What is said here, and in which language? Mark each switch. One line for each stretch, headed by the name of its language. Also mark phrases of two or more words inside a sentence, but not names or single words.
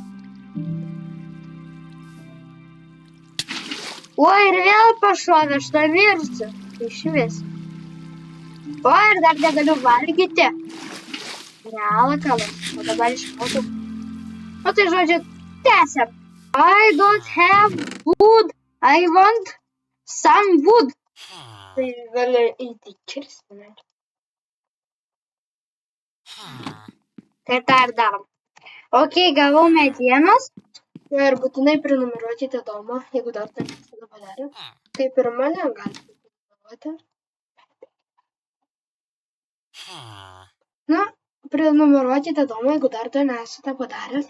Lithuanian: Oi, ir vėl pašovė, aš tą mirsiu. Išvis. Oi, ir dar negaliu valgyti. Realakalas. O dabar išmokau. O tai žodžiu, tęsiam.
English: I don't have wood. I want some wood.
Lithuanian: Tai gali eiti kirsti, ne? Tai tą ir darom. Ok, gavau medienos. Ir būtinai prenumeruokite Domą, jeigu dar tai nesate padarę. Kaip ir mane galite prenumeruoti. Na, prenumeruokite Domą, jeigu dar tai nesate padarę.